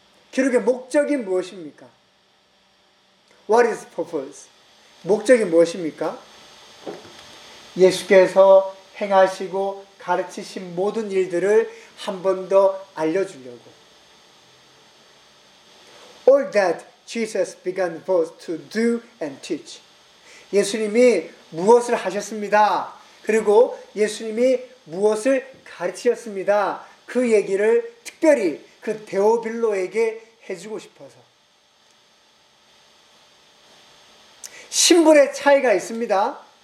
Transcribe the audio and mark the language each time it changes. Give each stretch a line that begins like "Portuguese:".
Korean: 기록의 목적이 무엇입니까?
English: What is purpose?
Korean: 목적이 무엇입니까? 예수께서 행하시고 가르치신 모든 일들을 한 번 더 알려주려고.
English: All that Jesus began both to do and teach.
Korean: 예수님이 무엇을 하셨습니다. 그리고 예수님이 무엇을 가르치셨습니다. 그 얘기를 특별히 그 데오빌로에게 해주고 싶어서. 신분의 차이가 있습니다.